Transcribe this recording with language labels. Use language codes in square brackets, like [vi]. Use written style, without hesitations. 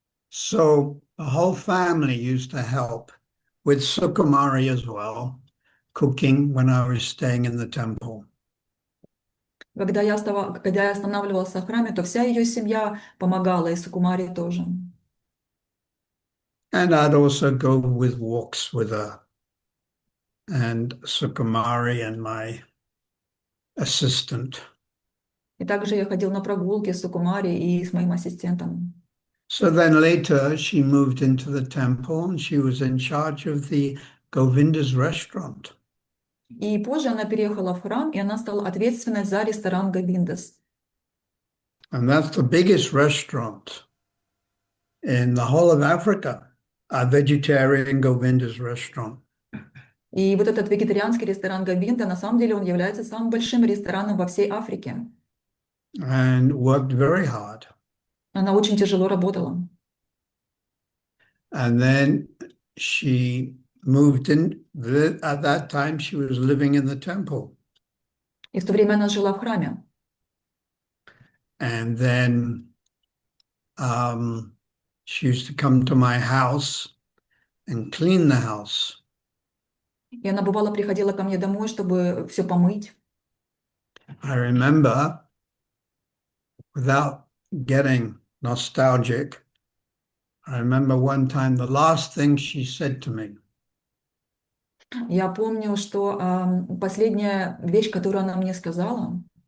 [en] So the whole family used to help with Sukumari as well, cooking when I was staying in the temple. [ru] Когда я останавливался в храме, то вся ее семья помогала, и Сукумари тоже. [en] And I'd also go with walks with her and Sukumari and my assistant. [ru] И также я ходил на прогулки с Сукумари и с моим ассистентом. [en] So then later she moved into the temple and she was in charge of the Govinda's restaurant. [ru] И позже она переехала в храм, и она стала ответственной за ресторан Говиндас. [en] And that's the biggest restaurant in the whole of Africa, a vegetarian Govinda's restaurant. [ru] И вот этот вегетарианский ресторан Говинда, на самом деле, он является самым большим рестораном во всей Африке. [en] And worked very hard. [ru] Она очень тяжело работала. [en] And then she moved in. At that time, she was living in the temple. [ru] И в то время она жила в храме. [en] And then she used to come to my house and clean the house. [ru] И она, бывало, приходила ко мне домой, чтобы все помыть. [en] I remember, without getting nostalgic, I remember one time the last thing she said to me. [ru] Я помню, что последняя вещь, которую она мне сказала,